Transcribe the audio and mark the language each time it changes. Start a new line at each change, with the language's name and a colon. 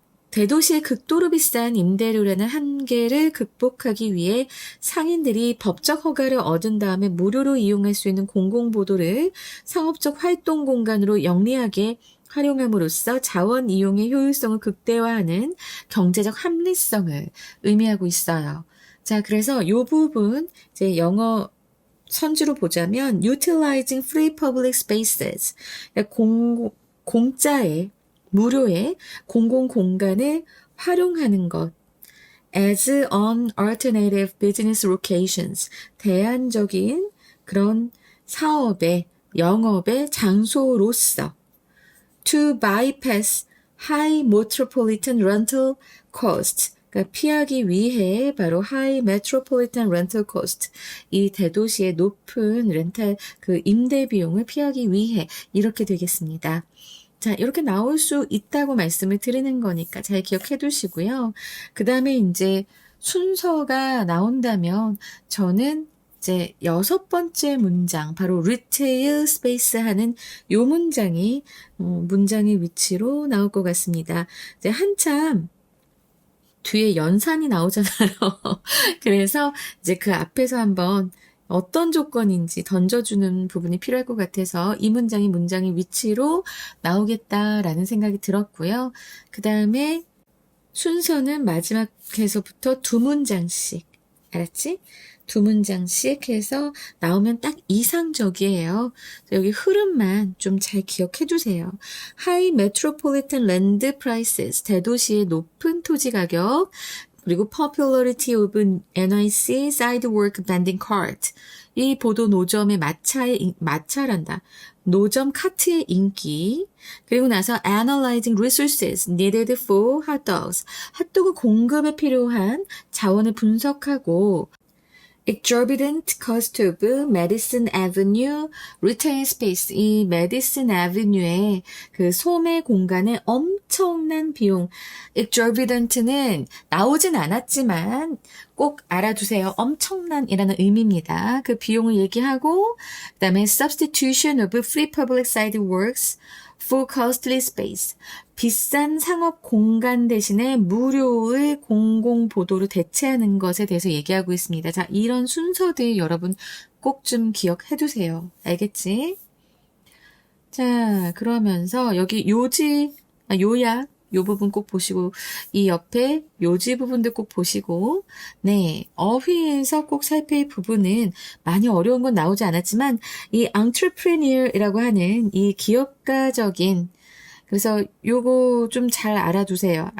Korean: 대도시의 극도로 비싼 임대료라는 한계를 극복하기 위해 상인들이 법적 허가를 얻은 다음에 무료로 이용할 수 있는 공공보도를 상업적 활동 공간으로 영리하게 활용함으로써 자원 이용의 효율성을 극대화하는 경제적 합리성을 의미하고 있어요. 자, 그래서 이 부분 이제 영어 선지로 보자면
English: utilizing free public spaces,
Korean: 공짜의 무료의 공공공간을 활용하는 것.
English: as on alternative business locations.
Korean: 대안적인 그런 사업의, 영업의 장소로서.
English: to bypass high metropolitan rental costs.
Korean: 그러니까 피하기 위해 바로
English: high metropolitan rental cost.
Korean: 이 대도시의 높은 렌탈, 그 임대 비용을 피하기 위해 이렇게 되겠습니다. 자, 이렇게 나올 수 있다고 말씀을 드리는 거니까 잘 기억해 두시고요. 그 다음에 이제 순서가 나온다면 저는 이제 6번째 문장, 바로 retail space 하는 요 문장이, 문장의 위치로 나올 것 같습니다. 이제 한참 뒤에 연산이 나오잖아요. 그래서 이제 그 앞에서 한번 어떤 조건인지 던져주는 부분이 필요할 것 같아서 이 문장이 문장의 위치로 나오겠다라는 생각이 들었고요. 그 다음에 순서는 마지막에서부터 2문장씩. 알았지? 2문장씩 해서 나오면 딱 이상적이에요. 여기 흐름만 좀 잘 기억해 두세요.
English: High metropolitan land prices,
Korean: 대도시의 높은 토지 가격, 그리고
English: popularity of NIC sidewalk vending cart.
Korean: 이 보도 노점의 마찰한다. 노점 카트의 인기. 그리고 나서
English: analyzing resources needed for hot dogs.
Korean: 핫도그 공급에 필요한 자원을 분석하고
English: exorbitant cost of Madison Avenue retail space.
Korean: 이 Madison Avenue의 그 소매 공간의 엄청난 비용. exorbitant는 나오진 않았지만 꼭 알아두세요. 엄청난이라는 의미입니다. 그 비용을 얘기하고 그 다음에
English: substitution of free public sidewalks for costly space.
Korean: 비싼 상업 공간 대신에 무료의 공공보도로 대체하는 것에 대해서 얘기하고 있습니다. 자, 이런 순서들 여러분 꼭 좀 기억해 두세요. 알겠지? 자, 그러면서 여기 요약, 요 부분 꼭 보시고, 이 옆에 요지 부분도 꼭 보시고, 네, 어휘에서 꼭 살필 부분은 많이 어려운 건 나오지 않았지만, 이 entrepreneur이라고 하는 이 기업가적인, 그래서 요거 좀 잘 알아두세요.